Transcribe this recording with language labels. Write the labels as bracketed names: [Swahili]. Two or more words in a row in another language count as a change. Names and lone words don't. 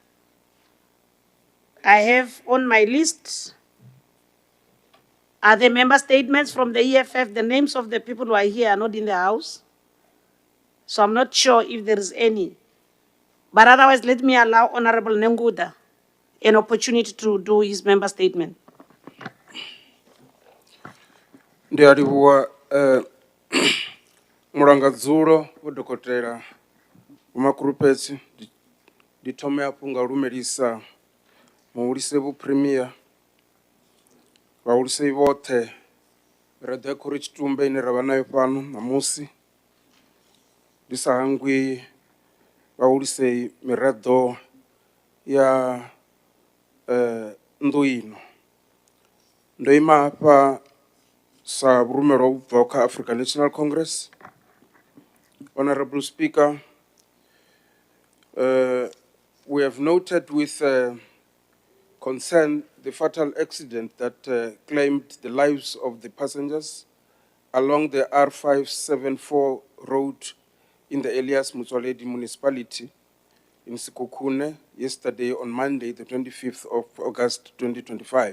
[English] I have on my list, are there member statements from the EFF? The names of the people who are here are not in the House. So I'm not sure if there is any. But otherwise, let me allow Honorable Nenguda an opportunity to do his member statement. [Venda] Ndiyalivhuwa mulangadzulo wa dokotela umakurupetsi ndithome hafhu nga lumelisa muhulise vhupremier vhahulisei vhoṱhe miraḓo ya khoro tshitumbe ine ravha nayo fhano namusi ndi sa hangwi vhahulisei miraḓo ya nnḓu ino ndo ima hafha sa vhurumelwa vhu bvaho kha African National Congress. [English] Honorable Speaker, we have noted with concern the fatal accident that claimed the lives of the passengers along the R574 road in the Elias Motsoaledi municipality in Sekhukhune yesterday on Monday, the 25th of August 2025.